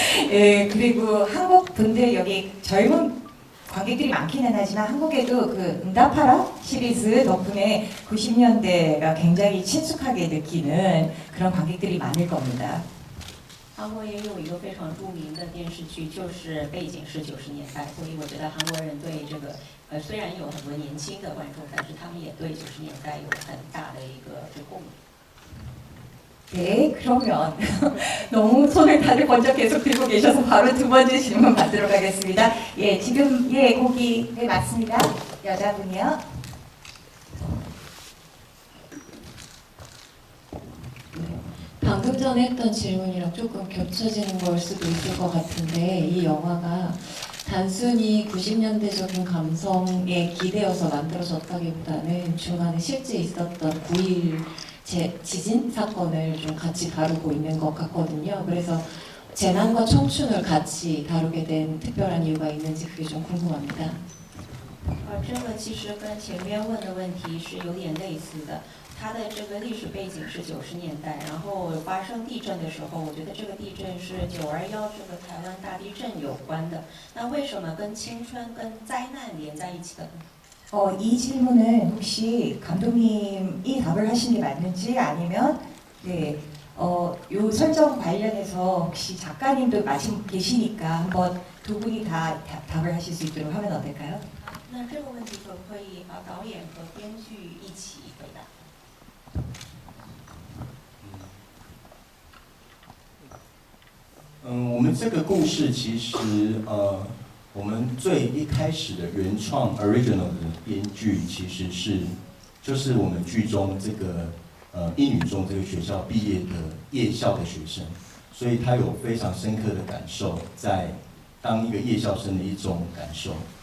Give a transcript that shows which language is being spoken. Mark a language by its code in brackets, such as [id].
[ko] 예, 그리고 한국 분들 여기 젊은 관객들이 많기는 하지만 한국에도 그 응답하라 시리즈 덕분에 90년대가 굉장히 친숙하게 느끼는 그런 관객들이 많을 겁니다. [zh] 韩国也有一个非常著名的电视剧，就是背景是90年代，所以我觉得韩国人对这个虽然有很多年轻的观众，但是他们也对90年代有很大的一个共鸣。 [ko] 네, 그러면 너무 손을 다들 먼저 계속 들고 계셔서 바로 두 번째 질문 받도록 하겠습니다. 예, 지금 예 거기 네 맞습니다. 여자분이요. 방금 전에 했던 질문이랑 조금 겹쳐지는 걸 수도 있을 것 같은데 이 영화가 단순히 90년대적인 감성에 기대어서 만들어졌다기보다는 중간에 실제 있었던 9.1 지진 사건을 좀 같이 다루고 있는 것 같거든요. 그래서 재난과 청춘을 같이 다루게 된 특별한 이유가 있는지 그게 좀 궁금합니다. [zh] 这个其实跟前面问的问题是有点类似的。它的这个历史背景是90年代，然后发生地震的时候，我觉得这个地震是921这个台湾大地震有关的。那为什么跟青春、跟灾难连在一起的呢？ [ko] 이 질문은 혹시 감독님이 답을 하신 게 맞는지 아니면 네, 요 설정 관련해서 혹시 작가님도 마침 계시니까 한번 두 분이 다 답을 하실 수 있도록 하면 어떨까요? [zh] 那这个问题可不可以导演和编剧一起回答？我们这个故事其实我们最一开始的原创 original 的编剧其实就是我们剧中这个一女中这个学校毕业的夜校的学生，所以他有非常深刻的感受，在当一个夜校生的一种感受。